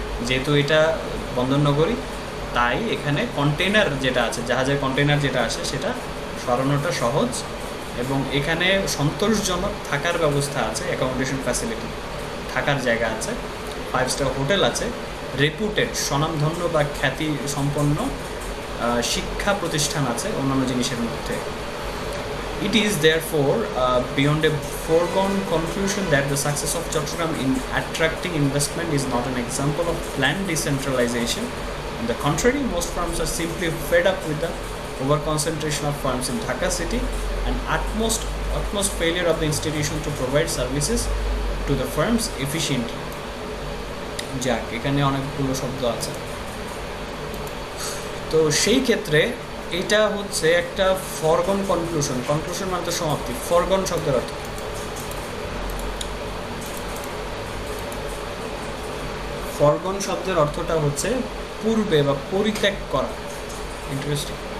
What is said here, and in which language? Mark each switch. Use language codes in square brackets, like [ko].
[bn] যেহেতু এটা বন্দর নগরী, তাই এখানে কন্টেইনার যেটা আছে, জাহাজের কন্টেইনার যেটা আসে, সেটা সরানোটা সহজ, এবং এখানে সন্তোষজনক থাকার ব্যবস্থা আছে, অ্যাকোমোডেশন ফ্যাসিলিটি, থাকার জায়গা আছে, 5-স্টার হোটেল আছে, রেপুটেড স্বনামধন্য বা খ্যাতি সম্পন্ন শিক্ষা প্রতিষ্ঠান আছে অন্যান্য জিনিসের মধ্যে। [en] It is therefore beyond a foregone conclusion that the success of Chattogram in attracting investment is not an example of planned decentralization. On the contrary, most firms are simply fed up with the over-concentration of firms in Dhaka city and utmost failure of the institution to provide services to the firms efficiently. [bn] যাক, এখানে অনেকগুলো শব্দ আছে। তো সেই ক্ষেত্রে এটা হচ্ছে একটা ফরগন কনক্লুশন। কনক্লুশন মানে তো সমাপ্তি। ফরগন শব্দের অর্থ, ফরগন শব্দের অর্থটা হচ্ছে পূর্বে বা পরিত্যাগ করা। ইন্টারেস্টিং।